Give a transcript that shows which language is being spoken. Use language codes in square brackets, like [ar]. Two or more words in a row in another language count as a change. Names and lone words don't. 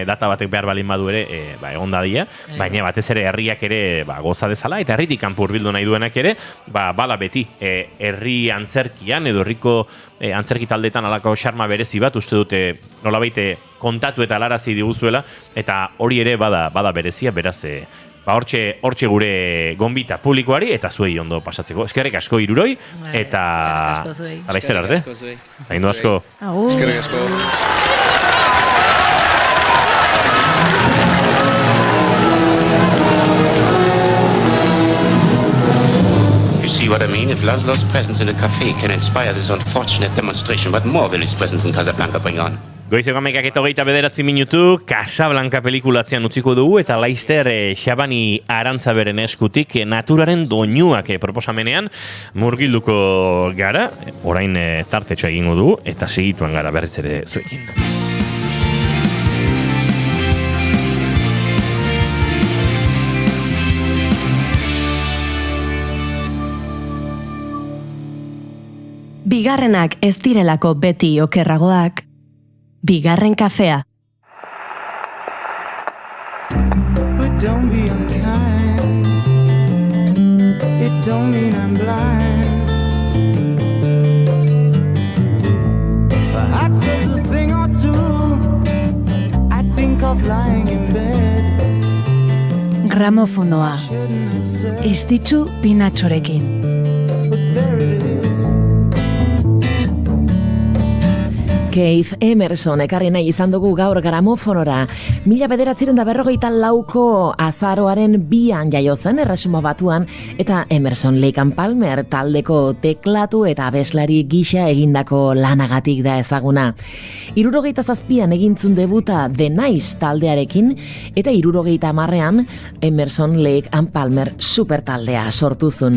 [eu] data batek behar balin badu ere, egon dadia, baina batez ere herriak ere goza dezala, eta herritik kanpo hurbildu nahi duenak ere, bala beti, herri antzerkian, edo herriko antzerki taldeetan alako xarma berezi bat, uste dute nolabaite kontatu eta alarazi diguzuela, eta hori ere bada berezia, beraz, hortxe gure gonbita publikoari eta zuei ondo pasatzeko. Eskerrik asko Hiruroi, eta laizter arte. Zaindu asko. Eskerrik asko. [en] See what I mean? If Laszlo's presence in a cafe can inspire this unfortunate demonstration, what more will his presence in Casablanca bring on? [eu] Goizeko 11:29 minutu, Casablanca pelikulatzean utziko dugu, eta Laizter Xabani Arantzaberen eskutik naturaren doinuak proposamenean murgilduko gara, orain tartetxo egingo dugu, eta segituan gara berriz ere zuekin. Bigarrenak ez direlako beti okerragoak, Bigarren kafea. [en] But don't be unkind. It don't mean I'm blind. Perhaps there's a thing or two I think of lying in bed. [eu] Gramofonoa. Estitzu Pinatxorekin. [en] But there it is. [eu] Keith Emerson ekarri nahi izan dugu gaur gramofonora. 1954ko azaroaren 2an jaio zen Erresuma Batuan, eta Emerson Lake and Palmer taldeko teklatu eta abeslari gisa egindako lanagatik da ezaguna. 77an egintzun debuta The Nice taldearekin, eta 70an Emerson Lake and Palmer super taldea sortuzun.